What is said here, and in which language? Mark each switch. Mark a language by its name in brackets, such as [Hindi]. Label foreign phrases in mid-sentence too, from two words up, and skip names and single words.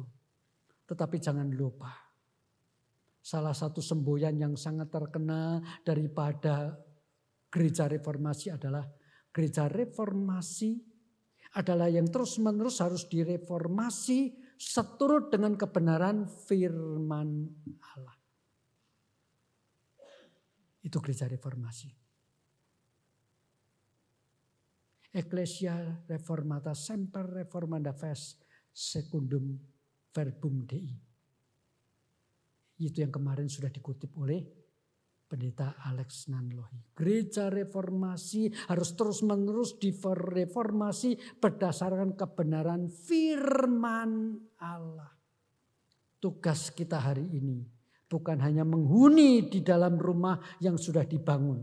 [Indonesian] Tetapi jangan lupa, salah satu semboyan yang sangat terkenal daripada gereja reformasi adalah gereja reformasi adalah yang terus-menerus harus direformasi seturut dengan kebenaran firman Allah. Itu gereja reformasi. [Latin] Ecclesia reformata semper reformanda ves secundum verbum Dei. [Indonesian] Itu yang kemarin sudah dikutip oleh Pendeta Alex Nanlohi. Gereja reformasi harus terus-menerus direformasi berdasarkan kebenaran firman Allah. Tugas kita hari ini bukan hanya menghuni di dalam rumah yang sudah dibangun.